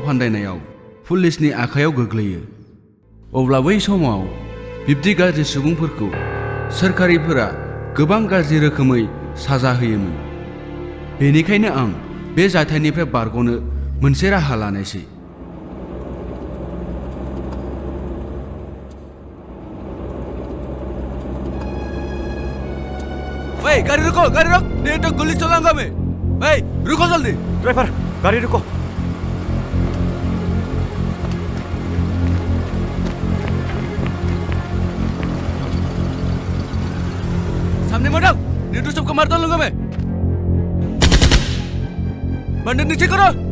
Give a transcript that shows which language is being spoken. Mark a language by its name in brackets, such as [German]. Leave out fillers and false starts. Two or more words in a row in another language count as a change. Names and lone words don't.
[Bodo] फान्दायनायाव पुलिसनि आखायाव गोग्लैयो अब्ला बै समाव बिब्दि गाज्रि सुबुंफोरखौ सोरखारिफोरा गोबां गाज्रि रोखोमै साजा होयोमोन बेनिखायनो आं बे जाथायनिफ्राय बारग'नो मोनसे राहा लानायसै [Hindi] ओए गाड़ी रुको नहीं तो गोली चलाऊंगा मैं ओए रुको जल्दी ड्राइवर गाड़ी रुको सामने मत आओ नहीं तो सबको मार डालूंगा मैं बंदे नीचे करो